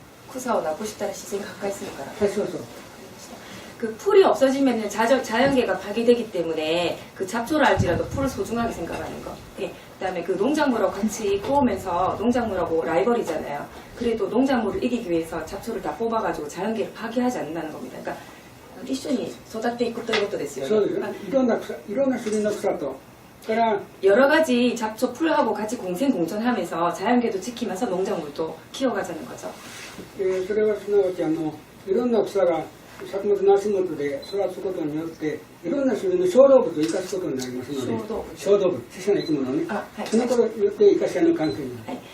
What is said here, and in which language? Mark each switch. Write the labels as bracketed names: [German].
[Japanese] 草をなくしたら自然が破壊するから。はい、そうそう。 [Korean] 그 풀이 없어지면 자연계가 파괴되기 때문에 그 잡초를 알지라도 풀을 소중하게 생각하는 거. 예. 그다음에 그 농작물하고 같이 꼬우면서 농작물하고 라이벌이잖아요. 그래도 농작물을 이기기 위해서 잡초를 다 뽑아가지고 자연계를 파괴하지 않는다는 겁니다. 그러니까 [Japanese] 一緒に育っていくということですよね。そうですよ。いろんな種類の草と、から [Korean] 여러 가지 잡초 풀하고 같이 공생공존하면서 자연계도 지키면서 농작물도 키워가자는 거죠. [Japanese] それはすなわちいろんな草が作物の足元で育つことによっていろんな種類の小動物を生かすことになりますので、小動物、小さな生き物ね、そのことによって生かし合いの関係になる。